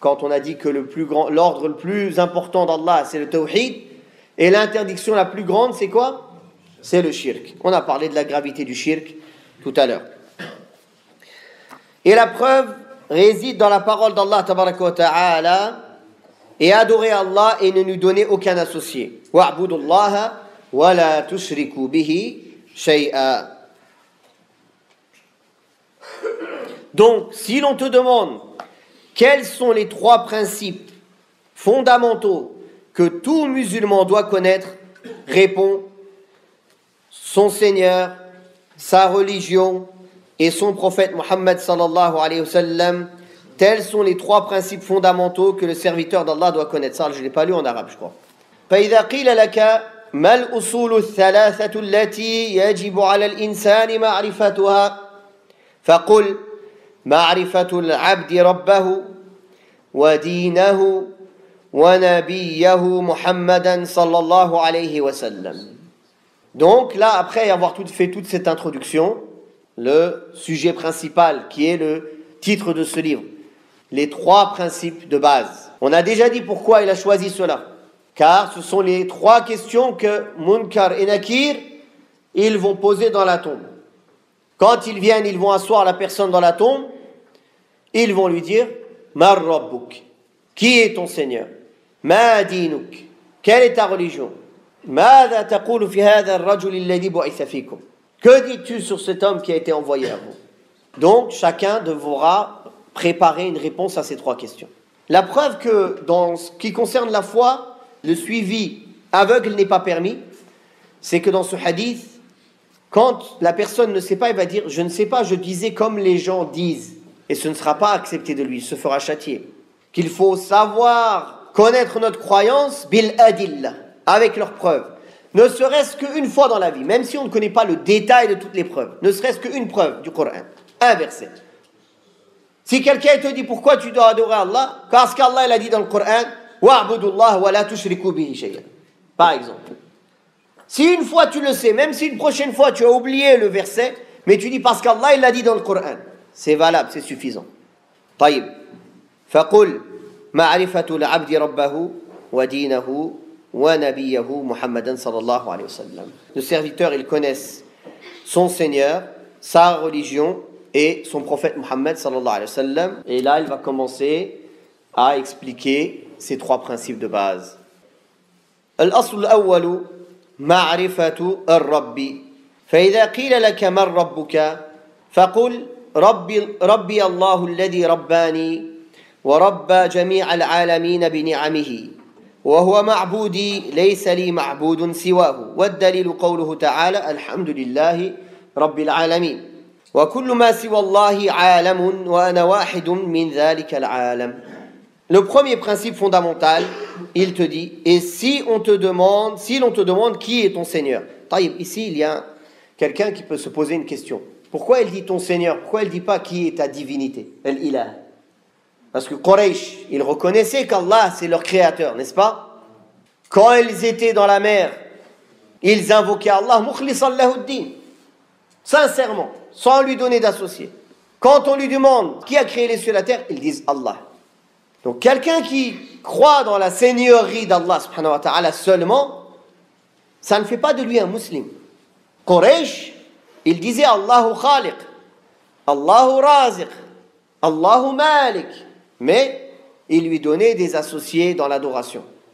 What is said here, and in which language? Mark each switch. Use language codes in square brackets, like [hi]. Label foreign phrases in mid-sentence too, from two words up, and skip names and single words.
[fr] quand on a dit que l'ordre le plus important d'Allah, c'est le tawhid, et l'interdiction la plus grande, c'est quoi? C'est le shirk. On a parlé de la gravité du shirk tout à l'heure. Et la preuve réside dans la parole d'Allah [ar] تبارك وتعالى, [fr] et adorer Allah et ne lui donner aucun associé. [ar] واعبدوا الله ولا تشركوا به شيئا. [fr] Donc, si l'on te demande quels sont les 3 principes fondamentaux que tout musulman doit connaître, réponds son Seigneur, sa religion et son prophète Muhammad [ar] صلى الله عليه وسلم. [fr] Tels sont les 3 principes fondamentaux que le serviteur d'Allah doit connaître. Ça, je ne l'ai pas lu en arabe, je crois. [ar] فإذا قيل لك ما الأصول الثلاثة التي يجب على الإنسان معرفتها فقل معرفة العبد ربه ودينه ونبيه محمدا صلى الله عليه وسلم. [fr] Donc là, après avoir fait toute cette introduction, le sujet principal qui est le titre de ce livre, les 3 principes de base. On a déjà dit pourquoi il a choisi cela. Car ce sont les 3 questions que Munkar et Nakir, ils vont poser dans la tombe. Quand ils viennent, ils vont asseoir la personne dans la tombe, ils vont lui dire [ar] من ربك, [fr] qui est ton Seigneur? [ar] ما دينك, [fr] quelle est ta religion? [ar] ماذا تقول في هذا الرجل الذي بعث فيكم, [fr] que dis-tu sur cet homme qui a été envoyé à vous? Donc chacun devra préparer une réponse à ces 3 questions. La preuve que dans ce qui concerne la foi, le suivi aveugle n'est pas permis, c'est que dans ce hadith, quand la personne ne sait pas, il va dire « Je ne sais pas, je disais comme les gens disent ». Et ce ne sera pas accepté de lui, il se fera châtier. Qu'il faut savoir connaître notre croyance [ar] بالأدلة, [fr] avec leurs preuves. Ne serait-ce qu'une fois dans la vie, même si on ne connaît pas le détail de toutes les preuves, ne serait-ce qu'une preuve du Coran, un verset. Si quelqu'un te dit pourquoi tu dois adorer Allah, parce qu'Allah il a dit dans le Coran [ar] واعبدوا الله ولا تشركوا به شيئا. [fr] Par exemple. Si une fois tu le sais, même si une prochaine fois tu as oublié le verset, mais tu dis parce qu'Allah il l'a dit dans le Coran, c'est valable, c'est suffisant. [ar] طيب. فقل معرفة العبد ربه ودينه ونبيه محمدا صلى الله عليه وسلم. [fr] Le serviteur, ils connaissent son Seigneur, sa religion et son prophète Muhammad [ar] صلى الله عليه وسلم. [fr] Et là, il va commencer à expliquer ces 3 principes de base. [ar] الأصل الأول معرفة الرب. فإذا قيل لك من ربك فقل ربي الله الذي رباني ورب جميع العالمين بنعمه وهو معبودي ليس لي معبود سواه والدليل قوله تعالى الحمد لله رب العالمين وكل ما سوى الله عالم وأنا واحد من ذلك العالم. [fr] Le premier principe fondamental, il te dit, et si l'on te demande qui est ton Seigneur. Taïb, ici il y a quelqu'un qui peut se poser une question. Pourquoi il dit ton Seigneur? Pourquoi il ne dit pas qui est ta divinité? Al-Ilah. Parce que Quraysh, ils reconnaissaient qu'Allah c'est leur créateur, n'est-ce pas? Quand ils étaient dans la mer, ils invoquaient Allah [ar] مخلصا له الدين, [fr] sincèrement, sans lui donner d'associé. Quand on lui demande qui a créé les cieux et la terre, ils disent Allah. Donc quelqu'un qui croit dans la seigneurie d'Allah [ar] سبحانه وتعالى [fr] seulement, ça ne fait pas de lui un musulman. Quraysh, il disait [ar] الله خالق، الله رازق، الله مالك, [fr] mais il lui donnait des associés dans l'adoration.